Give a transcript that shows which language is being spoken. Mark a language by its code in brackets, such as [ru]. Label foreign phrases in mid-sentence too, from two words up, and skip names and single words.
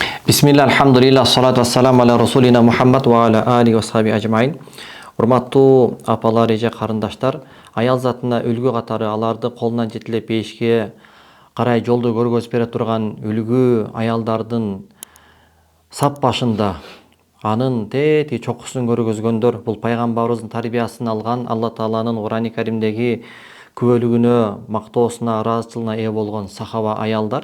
[ar] بسم الله الحمد لله الصلاة والسلام على رسولنا محمد وعلى آله وصحبه أجمعين. [ky] Урматтуу апалар, эже карындаштар, аял затына үлгү катары аларды колунан жетелеп бейишке карай жолду көргөзүп бере турган үлгү аялдардын сап башында анын тети чокусун көргөзгөндөр бул пайгамбарыбыздын тарбиясын алган, Алла Тааланын Курани Каримдеги күбөлүгүнө, мактоосуна, ыраазычылыгына ээ болгон сахаба аялдар.